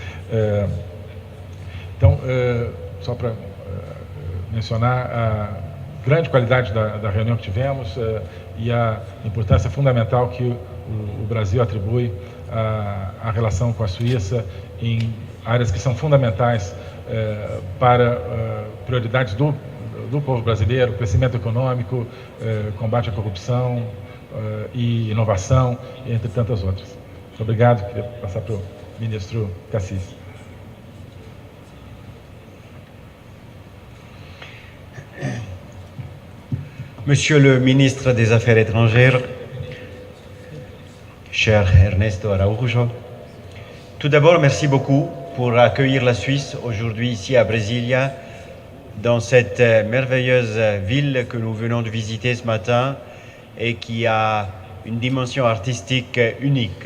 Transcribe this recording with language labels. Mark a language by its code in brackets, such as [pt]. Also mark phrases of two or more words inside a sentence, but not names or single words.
[pt] Então, só para mencionar a grande qualidade da reunião que tivemos e a importância fundamental que o Brasil atribui à relação com a Suíça em áreas que são fundamentais para prioridades do povo brasileiro: crescimento econômico, combate à corrupção e inovação, entre tantas outras. Muito obrigado. Queria passar para o ministro Cassis. [fr] Monsieur le ministre des Affaires étrangères, cher Ernesto Araújo, tout d'abord, merci beaucoup pour accueillir la Suisse aujourd'hui ici à Brasilia, dans cette merveilleuse ville que nous venons de visiter ce matin et qui a une dimension artistique unique.